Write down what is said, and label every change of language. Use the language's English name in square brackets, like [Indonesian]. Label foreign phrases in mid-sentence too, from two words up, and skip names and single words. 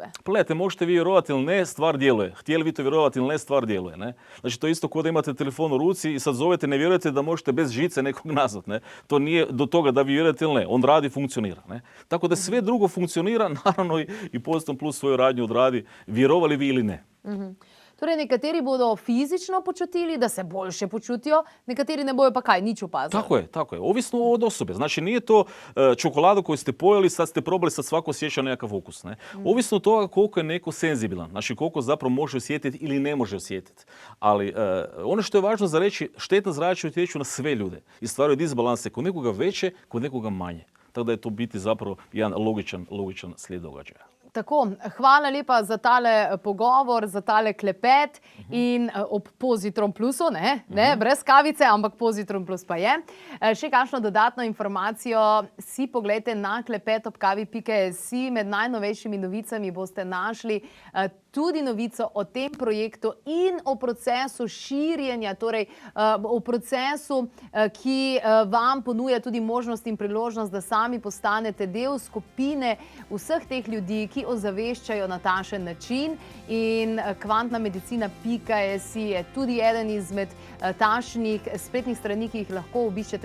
[Bosnian] Pogledajte, možete vi vjerovati ili ne, stvar djeluje. Htjeli vi to vjerovati ili ne, stvar djeluje. Ne? Znači, to je isto kao da imate telefon u ruci i sad zovete, ne vjerujete da možete bez žice nekog nazvat. Ne? To nije do toga da vi vjerujete ili ne. On radi, funkcionira. Ne? Tako da sve drugo funkcionira, naravno i Postom Plus svoju radnju odradi, vjerovali vi ili ne. [Slovenian] Torej, nekateri bodo fizično počutili, da se boljše počutijo, nekateri ne bojo pa kaj, nič opazili. [Bosnian] Tako je. Ovisno od osobe. Znači, nije to čokoladu koju ste pojeli, sad ste probali, sad svako osjeća nekakav ukus. Ne? Ovisno od toga koliko je neko senzibilan, znači koliko zapravo može osjetiti ili ne može osjetiti. Ali ono što je važno za reći, štetna zračenja utječu na sve ljude i stvaraju disbalanse, kod nekoga veće, kod nekoga manje. Tako da je to biti zapravo jedan logičan slijed događaja. [Slovenian] Tako, hvala lepa za tale pogovor, za tale klepet in ob Pozitron plusu, ne, brez kavice, ampak Pozitron plus pa je. Še kakšno dodatno informacijo si poglejte na klepetobkavi.si. Med najnovejšimi novicami boste našli tudi novico o tem projektu in o procesu širjenja, torej o procesu, ki vam ponuja tudi možnost in priložnost, da sami postanete del skupine vseh teh ljudi, ki ozaveščajo na takšen način, in kvantnamedicina.si je tudi eden izmed takšnih spletnih strani, ki jih lahko obiščete.